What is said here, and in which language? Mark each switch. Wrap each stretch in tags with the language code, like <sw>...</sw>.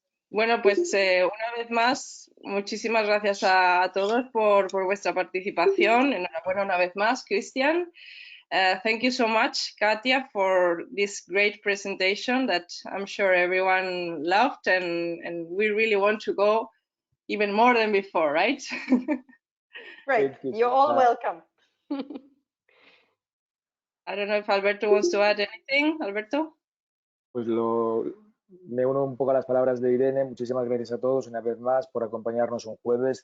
<es>Bueno, pues una vez más, muchísimas gracias a todos por vuestra participación. Enhorabuena una vez más, Cristian.</es> <en>Thank you so much, Katia, for this great presentation that I'm sure everyone loved, and we really want to go even more than before, right? Great. Thank you, You're all Katia. welcome. I don't know if Alberto wants to add anything. Alberto?</en> <es>Pues me uno un poco a las palabras de Irene. Muchísimas gracias a todos una vez más por acompañarnos un jueves.</es>